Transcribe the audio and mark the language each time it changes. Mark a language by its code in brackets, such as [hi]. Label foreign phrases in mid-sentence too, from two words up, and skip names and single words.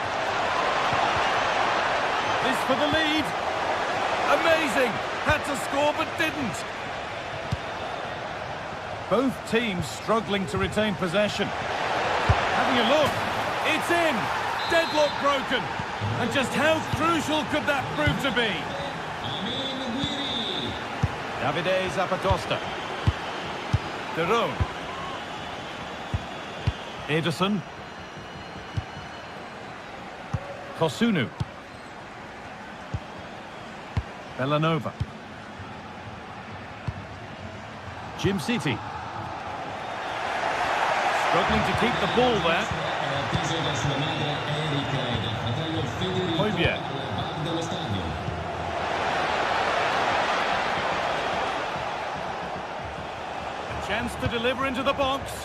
[en] This for the lead. Amazing. Had to score but didn't. Both teams struggling to retain possession. Having a look. It's in. Deadlock broken. And just how crucial could that prove to be? Davide Zappacosta. Derone. Ederson. Kosunu. Villanova. Jimciti. Struggling to keep the ball there. Hoybier. A chance to deliver into the box.